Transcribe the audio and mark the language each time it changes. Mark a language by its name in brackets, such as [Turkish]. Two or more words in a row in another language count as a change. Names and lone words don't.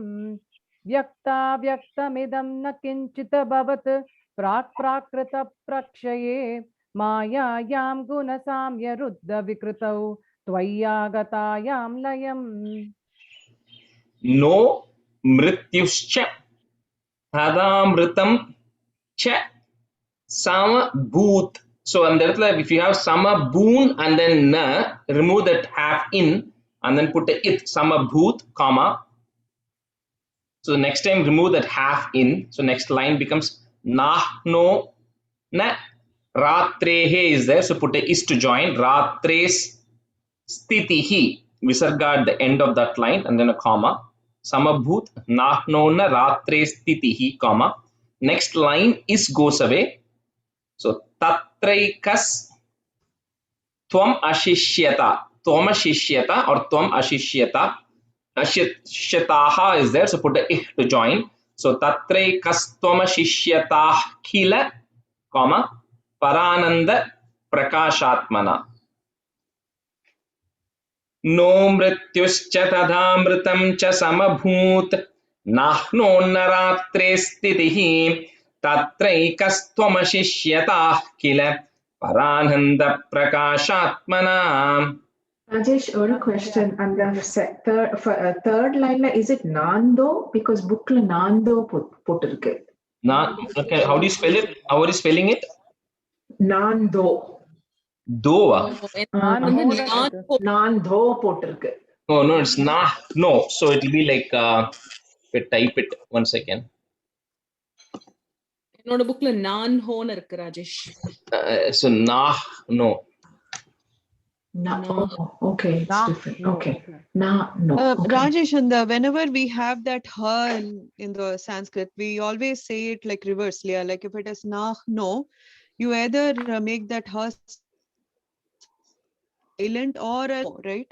[Sanskrit] व्यक्ताव्यक्तमिदं न किञ्चिदभवत् प्राक्-प्राकृतप्रक्षये मायायां गुणसाम्यरुद्धविकृतौ त्वय्यागतायां लयम्. न मृत्युश्च तदमृतं च समभूत्. [English] So and there, if you have samabhoon and then na, remove that half in and then put a it, samabhoot, comma. So next time remove that half in. So next line becomes [Sanskrit] नाह्नो न रात्रेः [English] is there. So put a is to join. [Sanskrit] रात्रेः स्थितिः. [English] Visarga at the end of that line and then a comma. [Sanskrit] समभूत् नाह्नो न रात्रेः स्थितिः, [English] comma. Next line is goes away. [Sanskrit] So तत्रैकस्त्वमशिष्यत or त्वमशिष्यत. Ashishyataha is there, so put a ih to join. So तत्रैकस्त्वमशिष्यत किल, comma परानन्दप्रकाशात्मना. न मृत्युश्च तदमृतं च समभूत् नाह्नो न रात्रेः स्थितिः तत्रैकस्त्वमशिष्यत किल परानन्दप्रकाशात्मना. [English] Rajesh, one question. And the third line, is it nando? [Tamil] Because புக்ல நந்தோ போட்டிருக்கு. [English] Okay, how do you spell it? How are you spelling it? [Sanskrit] Nando. Doa. [Tamil] நந்தோ போட்டிருக்கு. [English] Oh no, it's not. No, so it will be like type it 1 second. [Tamil] என்னோட புக்ல நான் ஹோன்னு இருக்கு ராஜேஷ். [English] So nah, no. No. No. Oh, okay, it's Nah, different. no, Okay. okay. Na, no. Okay. Rajesh, and whenever we have that ha in the Sanskrit, we always say it like reversely. Like if it is na, no, you either make that ha silent or no, right?